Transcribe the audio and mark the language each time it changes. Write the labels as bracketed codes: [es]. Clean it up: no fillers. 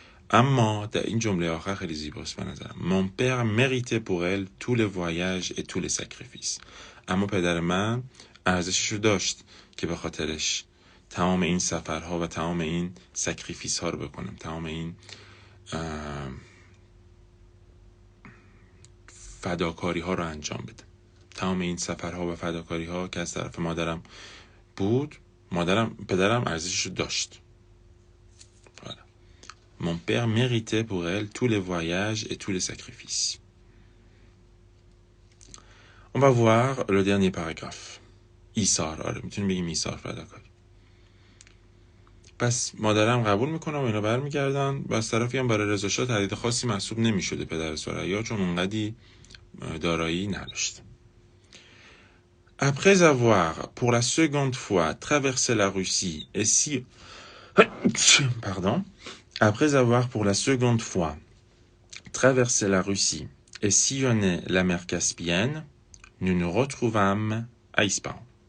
[fa] اما در این جمله آخر خیلی زیباست به نظرم. [fr] Mon père méritait pour elle tous les voyages et tous les sacrifices. [fa] اما پدر من ارزشش رو داشت که به خاطرش تمام این سفرها و تمام این سکریفیس ها رو بکنم، تمام این فداکاری ها رو انجام بده. تمام این سفرها و فداکاری ها که از طرف مادرم بود، پدرم ارزشش رو داشت. [fr] Mon père méritait pour elle tous les voyages et tous les sacrifices. On va voir le dernier paragraphe. [fa] ایثار، میتونیم بگیم ایثار فداکاری. پس مادرم قبول میکنه و اینا برمیگردن و از طرفی هم برای رضا شاه تهدید خاصی محسوب نمیشده پدر ثریا، چون اونقدی دارایی نداشت. [fr] Après avoir pour la seconde fois traversé la Russie et si Après avoir pour la seconde fois traversé la Russie et sillonné la mer Caspienne, nous nous retrouvâmes à Ispahan.